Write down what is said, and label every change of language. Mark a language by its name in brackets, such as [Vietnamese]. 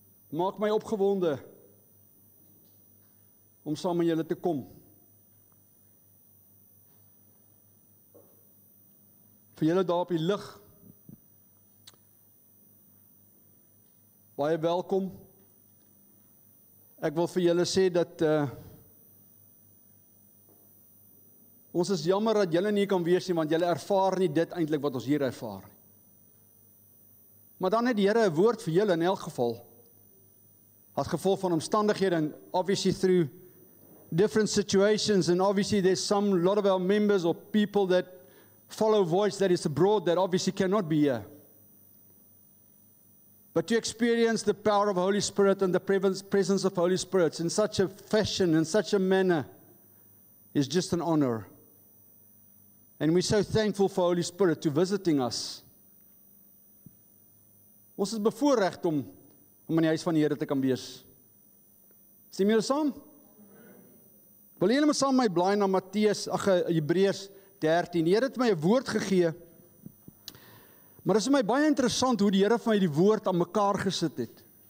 [Afrikaans] Maak my opgewonde om saam met julle te kom. Vir julle daar op die lig, baie welkom. Ek wil vir julle sê dat ons is jammer dat julle nie kan wees nie, want julle ervaar nie dit eintlik wat ons hier ervaar nie. Maar dan het die Here 'n woord vir julle in elk geval. As gevolg van omstandighede, [English] and obviously through different situations, and obviously there's lot of our members or people that follow voice that is abroad that obviously cannot be here. But to experience the power of Holy Spirit and the presence of Holy Spirit in such a fashion, in such a manner, is just an honor. And we're so thankful for Holy Spirit to visiting us. [Afrikaans] Ons is bevoorreg om in die huis van die Here te kan wees. Sien julle saam? Wil julle maar saam my blaai na Hebreërs 13. Die Here het my 'n woord gegee. Maar dit is vir my baie interessant hoe die Here vir my die woord aan mekaar gesit het.